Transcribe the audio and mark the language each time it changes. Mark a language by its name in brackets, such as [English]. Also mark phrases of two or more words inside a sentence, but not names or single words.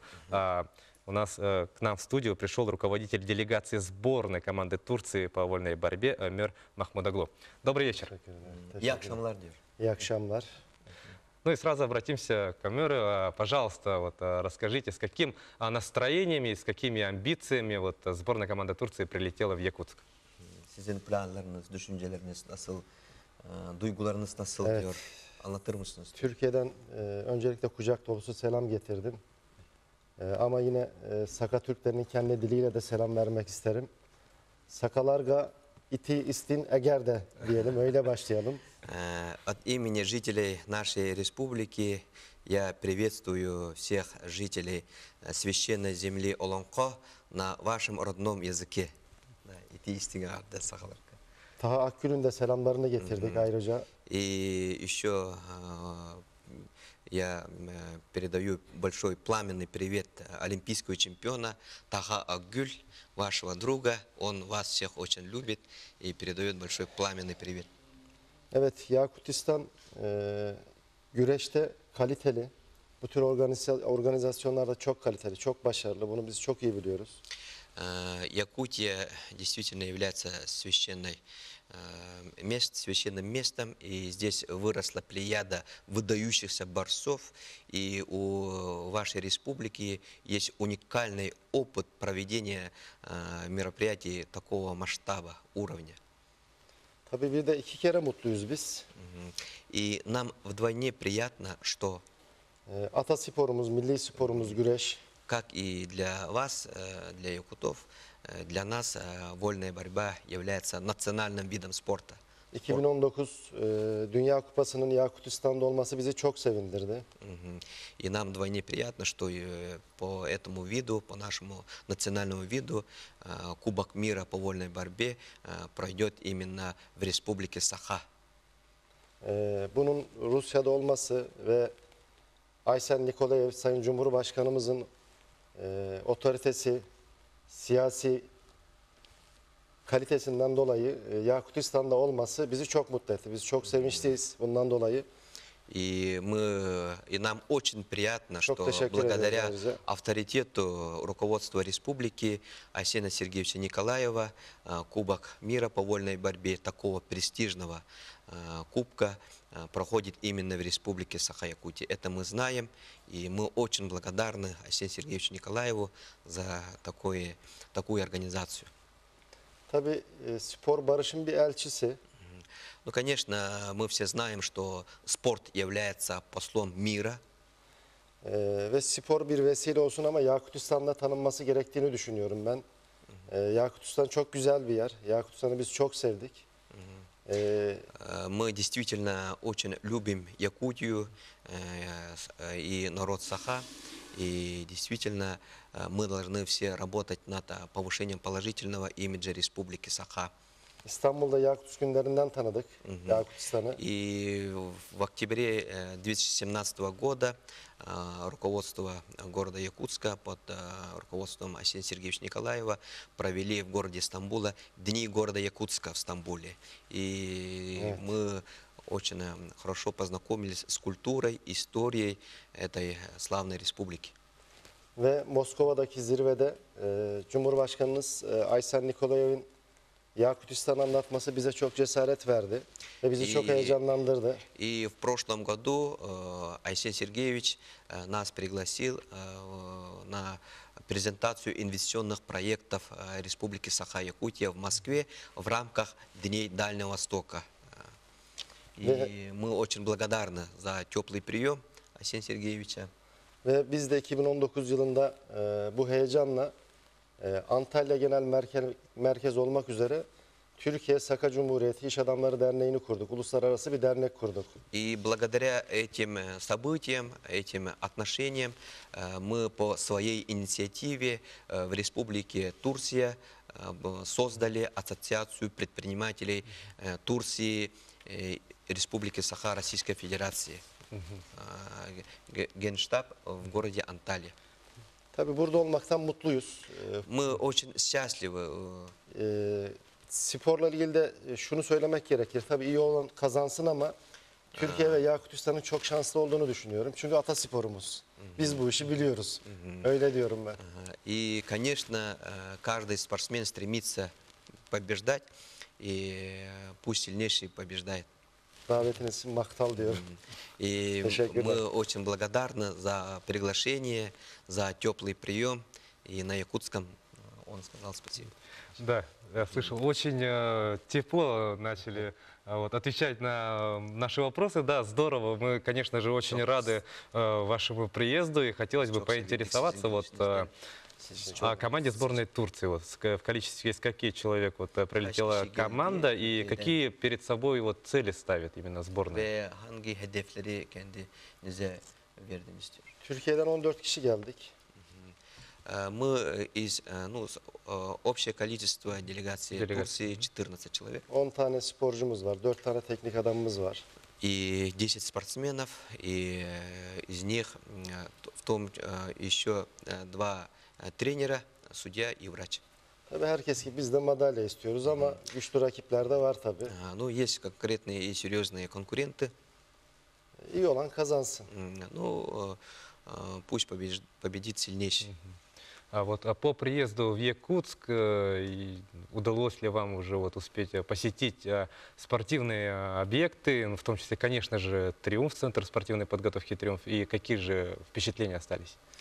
[Russian] У нас к нам в студию пришел руководитель делегации сборной команды Турции по вольной борьбе Эмир Махмудаглу. Добрый вечер. Якшамлар. Ну и сразу обратимся к Эмиру. Пожалуйста, вот, расскажите, с каким настроениями, с какими амбициями вот, сборная команды Турции прилетела в Якутск? [Turkish] Sizin planlarınız, düşünceleriniz nasıl, duygularınız nasıl Evet. diyor? Anlatır mısınız? Türkiye'den öncelikle kucak dolusu selam getirdim. Ama yine Saka Türklerinin kendi diliyle de selam vermek isterim. [Yakut] Сахаларга итии истиҥ эҕэрдэ [Turkish] diyelim, öyle başlayalım. [Russian] От имени жителей нашей республики я приветствую всех жителей священной земли Олонко на вашем родном языке. [Yakut] Итии истиҥ эҕэрдэ сахаларга. [Turkish] Taha Akgül'ün de selamlarını getirdik ayrıca. [Russian] И еще я передаю большой пламенный привет олимпийского чемпиона Таха Акгюль, вашего друга. Он вас всех очень любит и передает большой пламенный привет. [Turkish] Evet, Yakutistan güreşte kaliteli. Bu tür organizasyonlarda çok kaliteli, çok başarılı. Bunu biz çok iyi biliyoruz. [Russian] Якутия действительно является священным местом, и здесь выросла плеяда выдающихся борцов, и у вашей республики есть уникальный опыт проведения мероприятий такого масштаба, уровня. [Turkish] Tabii bir de 2 kere mutluyuz biz. [Russian] И нам вдвойне приятно, что [Turkish] ata sporumuz, milli sporumuz güreş. [Russian] как и для вас, для якутов, для нас вольная борьба является национальным видом спорта. [Turkish] 2019 Dünya Kupası'nın Yakutistan'da olması bizi çok sevindirdi. [Russian] И нам вдвойне приятно, что по этому виду, по нашему национальному виду, Кубок мира по вольной борьбе пройдет именно в республике Саха. [Turkish] Bunun Rusya'da olması ve Aysen Nikolayev Sayın Cumhurbaşkanımızın otoritesi, siyasi kalitesinden dolayı Yakutistan'da olması bizi çok mutlu etti. Biz çok sevinçliyiz bundan dolayı. [Russian] И нам очень приятно, что благодаря авторитету руководства республики Арсения Сергеевича Николаева Кубок мира по вольной борьбе такого престижного кубка проходит именно в республике Саха-Якутия. Это мы знаем, и мы очень благодарны Арсению Сергеевичу Николаеву за такую организацию. [Turkish] Tabii spor barışın bir elçisi. [Russian] Ну, конечно, мы все знаем, что спорт является послом мира. [Turkish] Ve spor bir vesile olsun ama Yakutistan'da tanınması gerektiğini düşünüyorum ben. Yakutistan çok güzel bir yer. Yakutistan'ı biz çok sevdik. [Russian] Мы действительно очень любим Якутию и народ Саха. И действительно мы должны все работать над повышением положительного имиджа Республики Саха. [Turkish] İstanbul'da Yakut günlerinden tanıdık Yakutistan'ı. [Russian] И в октябре 2017 года руководство города Якутска под руководством Арсения Сергеевича Николаева провели в городе Стамбула Дни города Якутска в Стамбуле. И мы очень хорошо познакомились с культурой, историей этой славной республики. [Turkish] Ve Moskova'daki zirvede Cumhurbaşkanımız Aysen Nikolayev'in Yakutistan'ı anlatması bize çok cesaret verdi ve bizi çok heyecanlandırdı. [Russian] И в прошлом году Арсений Сергеевич нас пригласил на презентацию инвестиционных проектов Республики Саха-Якутия в Москве в рамках Дней Дальнего Востока. И мы очень благодарны за теплый прием Арсения Сергеевича. [Turkish] Ve biz de 2019 yılında bu heyecanla Antalya Genel Merkez olmak üzere Türkiye Saka Cumhuriyeti İş Adamları Derneği'ni kurduk. Uluslararası bir dernek kurduk. [Russian] И благодаря этим событиям, этим отношениям мы по своей инициативе в Республике Турция создали Ассоциацию предпринимателей Турции Республики Саха Российской Федерации. Генштаб в городе Анталия. [Turkish] Tabii burada olmaktan mutluyuz. [Russian] Мы очень счастливы. [Turkish] Sporla ilgili de şunu söylemek gerekir. Tabii iyi olan kazansın ama Türkiye ve Yakutistan'ın çok şanslı olduğunu düşünüyorum. Çünkü atasporumuz. Biz bu işi biliyoruz. Öyle diyorum ben. [Russian] И, конечно, каждый спортсмен стремится побеждать, и пусть сильнейший побеждает. [Turkish] Davetiniz için maktal diyorum. [Russian] И мы очень благодарны за приглашение, за теплый прием. И на якутском он сказал спасибо. Да, я слышал, очень тепло начали вот, отвечать на наши вопросы. Да, здорово. Мы, конечно же, очень рады вашему приезду и хотелось бы поинтересоваться вот о команде сборной Турции. Вот, в количестве из каких человек вот, прилетела команда и какие перед собой вот, цели ставит именно сборная? [Turkish] Türkiye'den 14 kişi geldik. [Russian] Мы из, общее количество делегаций Турции 14 человек. [Turkish] 10 tane sporcumuz var, 4 tane teknik adamımız var. [Russian] И 10 спортсменов, и из них в том еще 2 тренера, судья и врач. [Turkish] Tabii herkes gibi biz de madalya istiyoruz ama güçlü rakipler de var tabii. [Russian] Ну, есть конкретные и серьезные конкуренты. [Turkish] İyi olan kazansın. [Russian] Ну, пусть победит сильнейший. А вот по приезду в Якутск удалось ли вам уже вот успеть посетить спортивные объекты, в том числе, конечно же, Триумф, Центр спортивной подготовки Триумф, и какие же впечатления остались?